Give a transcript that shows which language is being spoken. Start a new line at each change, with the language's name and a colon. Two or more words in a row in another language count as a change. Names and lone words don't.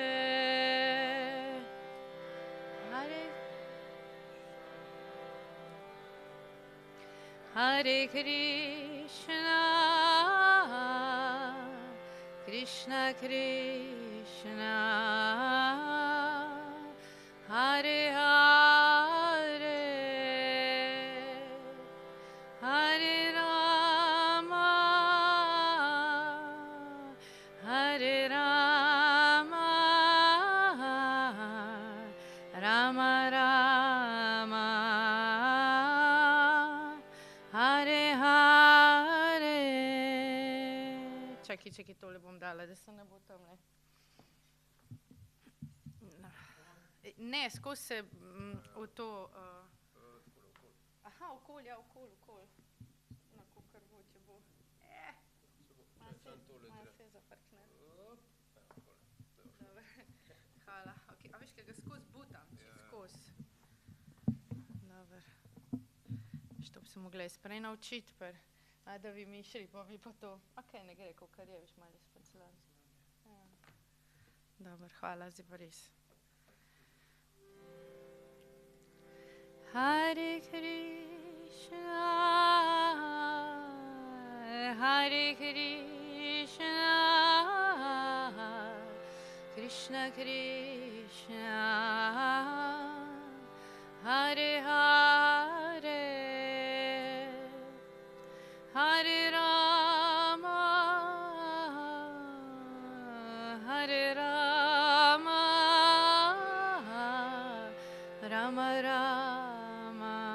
Sanskrit: Hare Krishna, Krishna Krishna, Hare Hare, Hare Rama, Hare Rama, Rama Rama, Hare Hare.
Slovenian: Čakaj, tole bom dala, da se ne bo tamle. Ne, skozi se v to... Aha, okol. Na kakor bo, če bo. Malo se zafrkne. Dobre, hvala. A veš, kaj ga skozi butam, skozi. Dobre. To bi se mogla jaz prej naučiti, da bi mišli, pa bi pa to. Ok, ne gre, kakor je, veš, malo spancelansko. Dobre, hvala, zdaj pa res.
Sanskrit: Hare Krishna, Hare Krishna, Krishna Krishna, Hare Hare, Hare Rama, Hare Rama, Rama Rama,